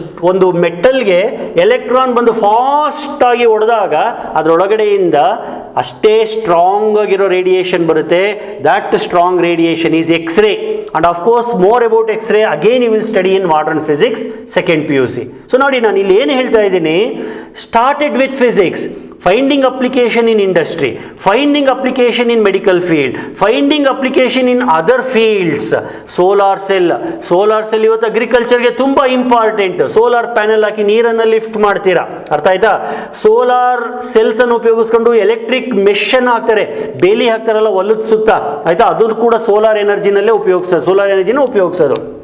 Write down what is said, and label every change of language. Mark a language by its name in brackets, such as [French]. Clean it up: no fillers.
[Kannada] ಒಂದು ಮೆಟಲ್ಗೆ ಎಲೆಕ್ಟ್ರಾನ್ ಬಂದು ಫಾಸ್ಟಾಗಿ ಹೊಡೆದಾಗ ಅದರೊಳಗಡೆಯಿಂದ ಅಷ್ಟೇ ಸ್ಟ್ರಾಂಗ್ ಆಗಿರೋ ರೇಡಿಯೇಷನ್ ಬರುತ್ತೆ. [English] That strong radiation is X-ray. And of course more about X-ray again you will study in modern physics second PUC. [Kannada] So ನೋಡಿ, ನಾನು ಇಲ್ಲಿ ಏನು ಹೇಳ್ತಾ ಇದ್ದೀನಿ, [English] Started with physics, finding application in industry, finding application in medical field, finding application in other fields. [Kannada] Solar cell ಇವತ್ತು ಅಗ್ರಿಕಲ್ಚರ್ಗೆ ತುಂಬ important. Solar panel ಹಾಕಿ ನೀರನ್ನು lift ಮಾಡ್ತೀರಾ, ಅರ್ಥ ಆಯ್ತಾ? ಸೋಲಾರ್ ಸೆಲ್ಸನ್ನು ಉಪಯೋಗಿಸ್ಕೊಂಡು ಎಲೆಕ್ಟ್ರಿಕ್ ಮೆಷನ್ನು ಹಾಕ್ತಾರೆ, ಬೇಲಿ ಹಾಕ್ತಾರಲ್ಲ ಹೊಲದ ಸುತ್ತ, ಆಯ್ತಾ? ಅದನ್ನು ಕೂಡ ಸೋಲಾರ್ ಎನರ್ಜಿನಲ್ಲೇ ಉಪಯೋಗಿಸೋದು.